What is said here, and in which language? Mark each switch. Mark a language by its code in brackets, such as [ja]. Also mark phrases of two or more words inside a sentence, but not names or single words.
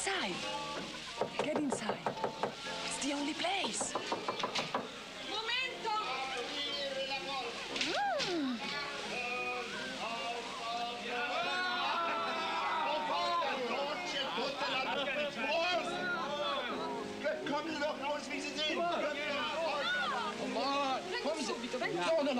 [en] inside. Get inside. It's the only place. [it] Momento! [de] Kommen Sie doch raus, wie Sie sind! [it] Come subito, dai. No.